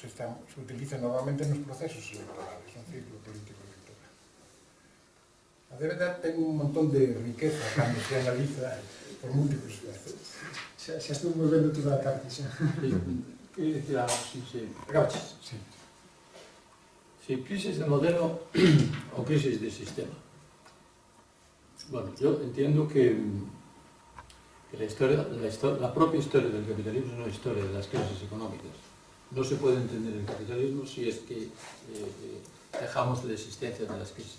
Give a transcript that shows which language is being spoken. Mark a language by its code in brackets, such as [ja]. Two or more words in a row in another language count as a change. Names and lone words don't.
[es] Se utiliza normalmente nos procesos electorales, un ciclo político electoral. [gl] A débeda ten un montón de riqueza cando se analiza por múltiples veces. Xa estuvo moi ben toda a tarde, xa. Queria dicir algo, si Acabaches. [es] Sí. Si crisis de modelo o crisis de sistema. Bueno, yo entiendo que la propia historia del capitalismo es una historia de las crisis económicas. No se puede entender el capitalismo si es que dejamos la existencia de las crisis.